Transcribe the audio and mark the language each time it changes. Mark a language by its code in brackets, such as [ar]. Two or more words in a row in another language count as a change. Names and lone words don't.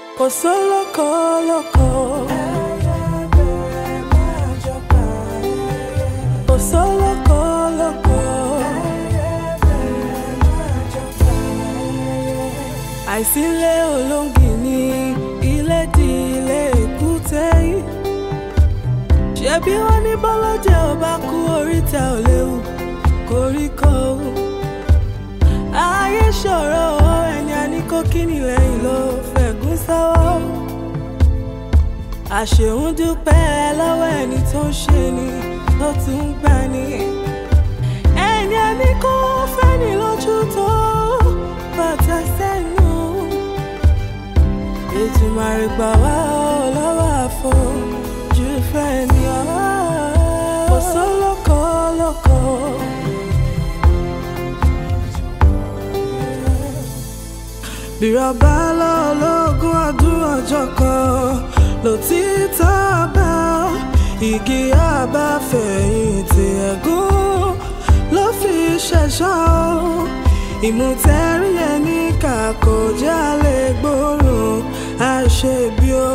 [yo] Osoloko loko. Osoloko loko. Àìsílẹ̀ olóngìní ilé di ilé èkúté. Ṣebí wọ́n ní bọ́lọ́jẹ́ ọba kú oríta ò léwu koríko. Ayé ṣòro ẹni a ní kó kíni lẹ́yìn ló fẹ̀gún sọ́wọ́. Àṣeun dúpẹ́ lọ́wọ́ ẹni tó ń ṣe ni tó tún ń gbà ní. Ẹni a ní kó fẹ́ ni lójú tó bàtà sẹ́nu. Ètùmàrè gbà wá lọ́wọ́ àfojú fẹ́ ni ọ̀wá. Osoloko loko. Bírọ̀bá lọ́lọ́gún ọdún ọjọ́ kan ló ti tọ́ bá igi àbáfẹ̀yìntì ẹ̀gún ló fi ṣẹ̀ṣọ́. Ìmùtẹ́rí ẹni kàkó jálè gbóòórùn àṣebí o.